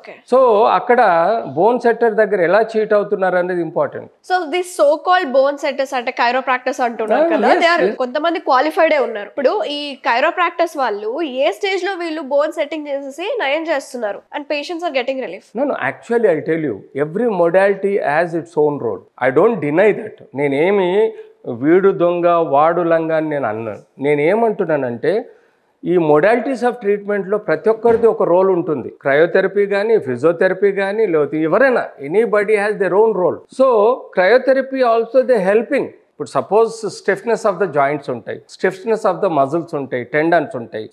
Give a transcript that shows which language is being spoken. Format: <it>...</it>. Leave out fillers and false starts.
<te>So అక్కడ bone setter దగ్గర ఎలా చీట్ అవుతున్నారు అనేది important.</te> <en>so this so called bone setters</en> <te>అంటే కైరోప్రాక్టర్స్ అంటున్నారు కదా, కొంతమంది క్వాలిఫైడే ఉన్నారు. ఇప్పుడు ఈ కైరోప్రాక్టర్స్ వాళ్ళు ఏ స్టేజ్ లో వీళ్ళు బోన్ సెట్టింగ్ చేసేసి నయం చేస్తున్నారు</te> <en>And patients are getting relief? No, actually I tell you, every modality has its own role. I don't deny that.</en> <te>నేనేమి వీడు దొంగ వాడు లంగా అని నేను అన్నాను. నేనేమంటున్నానంటే ఈ మొడాలిటీస్ ఆఫ్ ట్రీట్మెంట్లో ప్రతి ఒక్కరిది ఒక రోల్ ఉంటుంది. క్రయోథెరపీ కానీ, ఫిజియోథెరపీ కానీ, లేకపోతే ఎవరైనా,</te> <en>Anybody has their own role. So cryotherapy also they helping. ఇప్పుడు suppose stiffness of the joints ఉంటాయి, stiffness of the muscles ఉంటాయి, tendons ఉంటాయి.</en>